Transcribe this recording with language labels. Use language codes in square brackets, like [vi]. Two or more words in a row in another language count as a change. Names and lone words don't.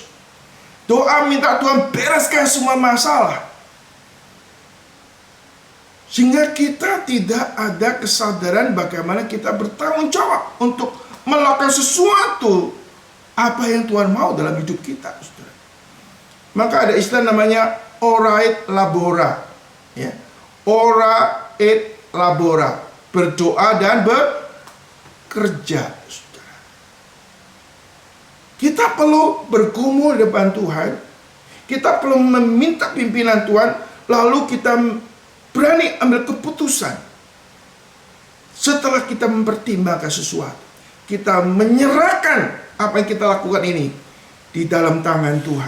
[id] Doa minta Tuhan bereskan semua masalah. Sehingga kita tidak ada kesadaran bagaimana kita bertanggung jawab untuk melakukan sesuatu apa yang Tuhan mau dalam hidup kita, saudara. Maka ada istilah namanya [la] ora et labora, [id] ya. [la] Ora et labora, [id] berdoa dan bekerja, saudara. Kita perlu bergumul depan Tuhan. Kita perlu meminta pimpinan Tuhan, lalu kita berani ambil keputusan. Setelah kita mempertimbangkan sesuatu, kita menyerahkan apa yang kita lakukan ini di dalam tangan Tuhan.